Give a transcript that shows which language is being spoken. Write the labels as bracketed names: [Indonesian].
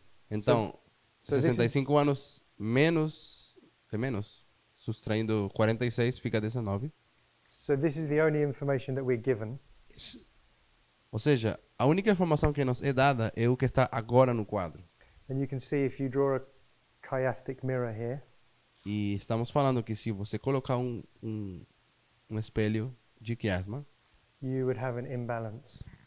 [Portuguese] Então, [English] so this is- [Portuguese] 65 anos menos, subtraindo 46 fica 19. [English] So this is the only information that we're given. [Portuguese] Ou seja, a única informação que nos é dada é o que está agora no quadro. [English] And you can see if you draw a chiastic mirror here, [Portuguese] E estamos falando que se você colocar um espelho de quiasma, [English] you would have an imbalance.